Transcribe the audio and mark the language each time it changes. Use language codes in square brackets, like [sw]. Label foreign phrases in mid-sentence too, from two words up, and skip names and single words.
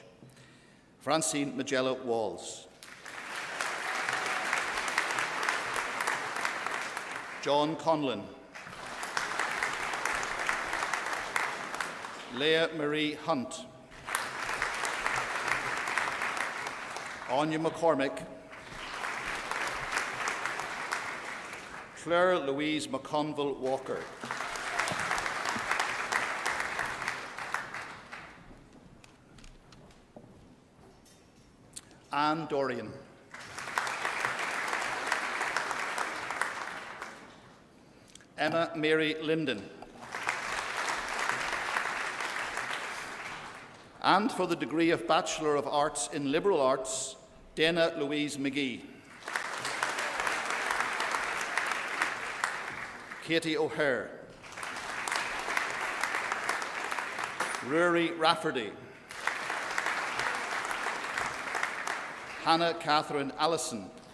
[en] Francine Magella Walls. John Conlon. Leah Marie Hunt. Anya McCormick. Claire Louise McConville Walker. Anne Dorian. Emma Mary Linden. And for the degree of Bachelor of Arts in Liberal Arts, Dana Louise McGee. Katie O'Hare. Rory Rafferty. Hannah Catherine Allison.